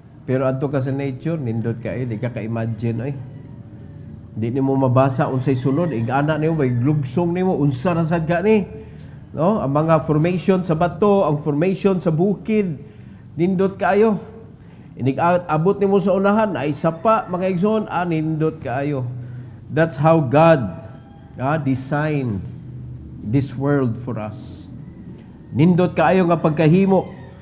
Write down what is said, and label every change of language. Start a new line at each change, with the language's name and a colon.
Cebuano: Pero adto ka sa nature, nindot ka di ka ka-imagine ay. Di nimo mabasa unsay sunod, igana nimo bay glugsong nimo unsa ra sad ka ni. No, ang mga formation sa bato, ang formation sa bukid, nindot kaayo. Inig abot nimo sa unahan ay sapa mga igsoon, nindot kaayo.
English: That's how God designed this world for us.
Cebuano: Nindot kaayo nga pagkahimo.